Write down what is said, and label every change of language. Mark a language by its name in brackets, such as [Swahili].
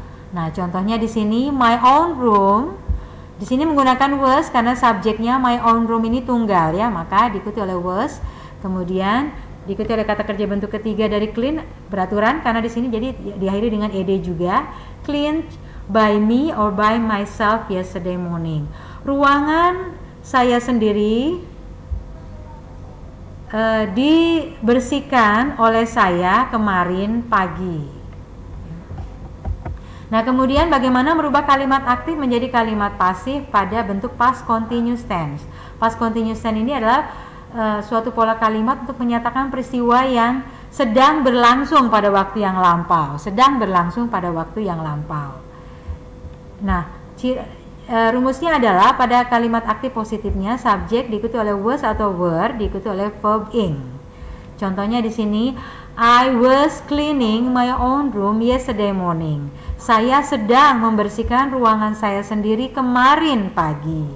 [Indonesian] Nah, contohnya di sini [English] my own room. [Indonesian] Di sini menggunakan was karena subjeknya my own room ini tunggal ya, maka diikuti oleh was. Kemudian diikuti oleh kata kerja bentuk ketiga dari clean, beraturan karena di sini jadi diakhiri dengan ed juga. [English] Cleaned by me or by myself yesterday morning. [Indonesian] Ruangan saya sendiri dibersihkan oleh saya kemarin pagi. Nah, kemudian bagaimana merubah kalimat aktif menjadi kalimat pasif pada bentuk past continuous tense. Past continuous tense ini adalah suatu pola kalimat untuk menyatakan peristiwa yang sedang berlangsung pada waktu yang lampau. Sedang berlangsung pada waktu yang lampau. Nah, rumusnya adalah pada kalimat aktif positifnya subjek diikuti oleh was atau were, diikuti oleh verb ing. Contohnya di sini, [English] I was cleaning my own room yesterday morning. [Indonesian] Saya sedang membersihkan ruangan saya sendiri kemarin pagi.